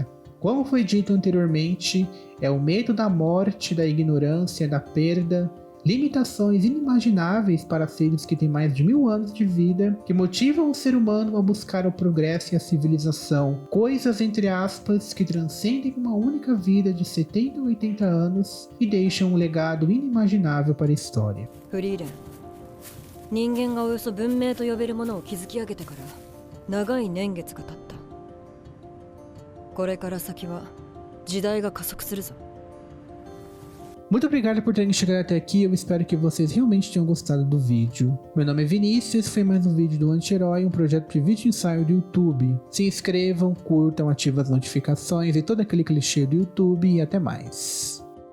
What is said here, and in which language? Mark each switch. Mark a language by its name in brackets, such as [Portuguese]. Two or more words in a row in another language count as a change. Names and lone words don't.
[Portuguese] Como foi dito anteriormente, é o medo da morte, da ignorância, da perda, limitações inimagináveis para seres que têm mais de 1000 anos de vida, que motivam o ser humano a buscar o progresso e a civilização, coisas entre aspas que transcendem uma única vida de 70 ou 80 anos e deixam um legado inimaginável para a história. [Japanese] フリーレン、人間がおよそ文明と呼べるものを築き上げてから長い年月が経った。これから先は時代が加速するぞ。 [Portuguese] Muito obrigado por terem chegado até aqui, eu espero que vocês realmente tenham gostado do vídeo. Meu nome é Vinícius, esse foi mais um vídeo do Anti-Herói, um projeto de vídeo ensaio do YouTube. Se inscrevam, curtam, ativem as notificações e todo aquele clichê do YouTube e até mais.